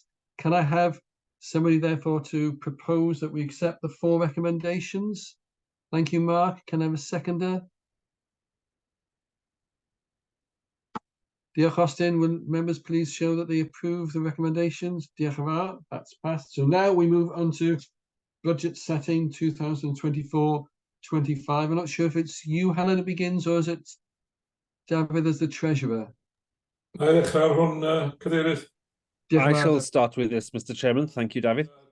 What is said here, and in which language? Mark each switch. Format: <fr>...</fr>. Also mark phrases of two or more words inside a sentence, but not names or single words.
<en>Can I have somebody, therefore, to propose that we accept the 4 recommendations? Thank you, Mark. Can I have a seconder? Diolch, Austin. Will members please show that they approve the recommendations?</en> <cy>Diolch yn fawr.</cy> <en>That's passed. So now we move on to budget setting 2024-25. I'm not sure if it's you, Helen, that begins, or is it David as the treasurer? I shall start with this, Mr. Chairman. Thank you, David.</en>